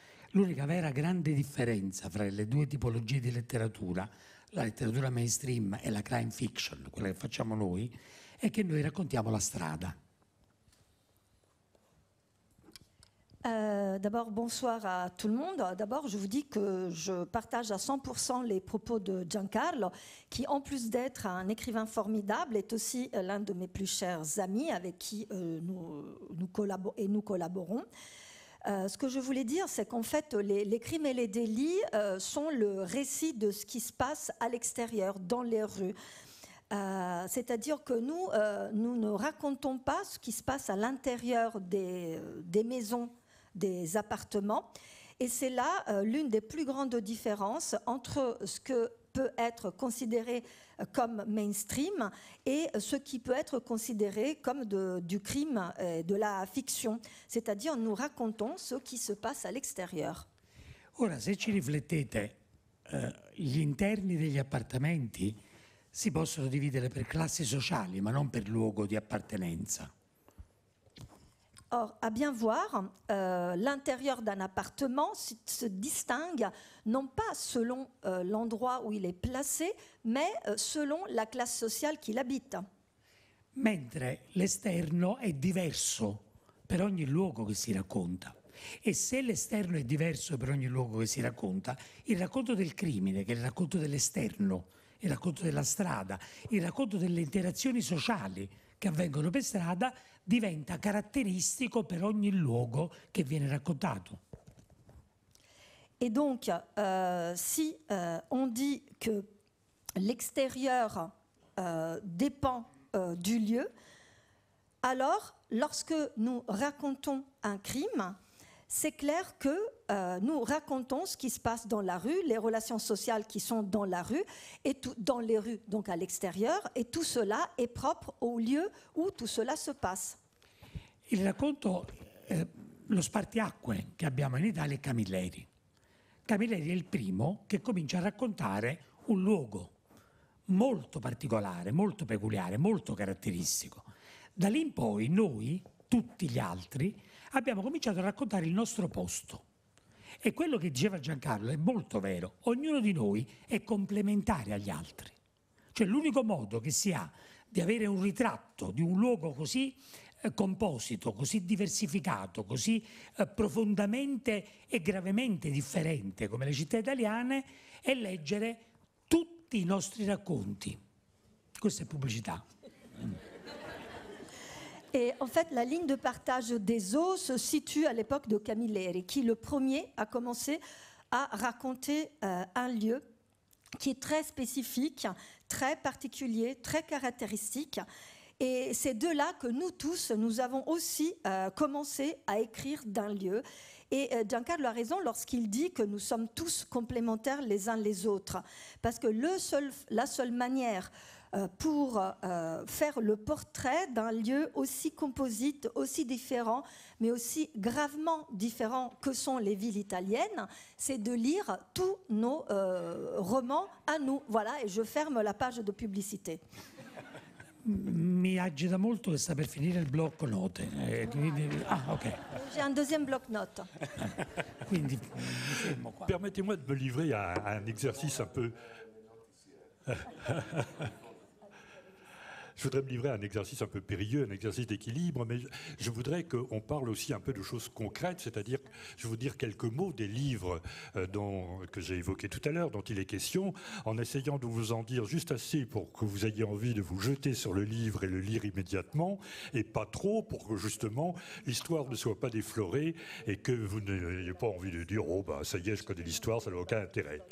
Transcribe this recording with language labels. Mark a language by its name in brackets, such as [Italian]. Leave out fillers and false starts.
[Italian] L'unica vera grande differenza fra le due tipologie di letteratura, la letteratura mainstream e la crime fiction, quella che facciamo noi, è che noi raccontiamo la strada. [French] D'abord, bonsoir à tout le monde. D'abord, je vous dis que je partage à 100% les propos de Giancarlo, qui, en plus d'être un écrivain formidable, est aussi l'un de mes plus chers amis avec qui nous collaborons. Ce que je voulais dire, c'est qu'en fait, les crimes et les délits sont le récit de ce qui se passe à l'extérieur, dans les rues. C'est-à-dire que nous ne racontons pas ce qui se passe à l'intérieur des maisons, des appartements. Et c'est là l'une des plus grandes différences entre ce que peut être considéré comme mainstream et ce qui peut être considéré comme du crime, de la fiction. C'est-à-dire nous racontons ce qui se passe à l'extérieur. [Italian] Ora, se ci riflettete, gli interni degli appartamenti si possono dividere per classi sociali, ma non per luogo di appartenenza. [French] Or, à bien voir, l'intérieur d'un appartement se distingue non pas selon l'endroit où il est placé, mais selon la classe sociale qui l'habite. [Italian] Mentre l'esterno è diverso per ogni luogo che si racconta. E se l'esterno è diverso per ogni luogo che si racconta, il racconto del crimine, che è il racconto dell'esterno, il racconto della strada, il racconto delle interazioni sociali che avvengono per strada, diventa caratteristico per ogni luogo che viene raccontato. [French] Et donc, si on dit que l'extérieur dépend du lieu, alors lorsque nous racontons un crime, c'est clair que nous racontons ce qui se passe dans la rue, les relations sociales qui sont dans la rue, et dans les rues, donc à l'extérieur, et tout cela est propre au lieu où tout cela se passe. [Italian] Il racconto, lo spartiacque che abbiamo in Italia è Camilleri. Camilleri è il primo che comincia a raccontare un luogo molto particolare, molto peculiare, molto caratteristico. Da lì in poi noi, tutti gli altri, abbiamo cominciato a raccontare il nostro posto. E quello che diceva Giancarlo è molto vero. Ognuno di noi è complementare agli altri. Cioè l'unico modo che si ha di avere un ritratto di un luogo così composito, così diversificato, così profondamente e gravemente differente come le città italiane e leggere tutti i nostri racconti. Questa è pubblicità. [French] Et en fait, la ligne de partage des eaux se situe à l'époque de Camilleri, qui le premier a commencé à raconter un lieu qui est très spécifique, très particulier, très caractéristique. Et c'est de là que nous tous, nous avons aussi commencé à écrire d'un lieu. Et Giancarlo a raison lorsqu'il dit que nous sommes tous complémentaires les uns les autres. Parce que la seule manière pour faire le portrait d'un lieu aussi composite, aussi différent, mais aussi gravement différent que sont les villes italiennes, c'est de lire tous nos romans à nous. Voilà, et je ferme la page de publicité. [Italian] Mi agita molto che sta per finire il blocco note. Ok. [French] J'ai un deuxième bloc-notes. [Italian] Quindi mi fermo qua. [French] Permettez-moi de me livrer à un exercice un peu... Je voudrais me livrer à un exercice un peu périlleux, un exercice d'équilibre, mais je voudrais qu'on parle aussi un peu de choses concrètes, c'est-à-dire, je vais vous dire quelques mots des livres que j'ai évoqués tout à l'heure, dont il est question, en essayant de vous en dire juste assez pour que vous ayez envie de vous jeter sur le livre et le lire immédiatement, et pas trop pour que justement l'histoire ne soit pas déflorée et que vous n'ayez pas envie de dire « Oh, bah, ça y est, je connais l'histoire, ça n'a aucun intérêt ».